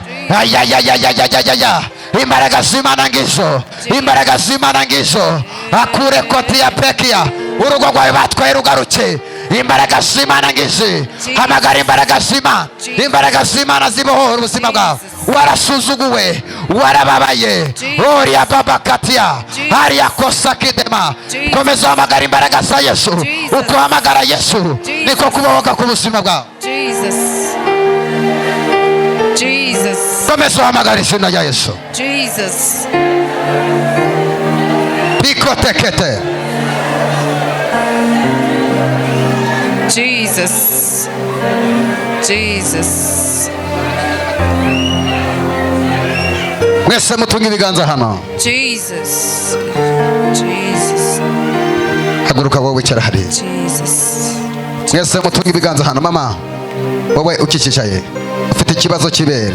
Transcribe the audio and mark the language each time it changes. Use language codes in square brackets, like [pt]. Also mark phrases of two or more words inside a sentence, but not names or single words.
[rw] Ayayayayayayaya. Imbaraga z'Imana ngizo. Imbaraga z'Imana ngizo. Akure koti ya pekia. Urugo rwawe batwaye rugaruke. Imbaraga z'Imana ngizi. Hamagara imbaraga z'Imana. Imbaraga z'Imana zibohora ubuzima bwawe. Warasuzuguwe, warababaye. Oria baba katia. Aria kosa kidema. Komeza hamagara imbaraga za Yesu. Uko hamagara Yesu niko kubohoka ku buzima bwawe. Jesus. Jesus. Komeza hamagara izina rya Yesu. Jesus. Biko tekete. Jesus. Jesus. Mwese mutunga ibiganza hano. Jesus. Jesus. Haguruka wowe wicara hariya. Jesus. Mwese mutunga ibiganza hano. Mama wowe ukicishaye ufite ikibazo cy'ibere.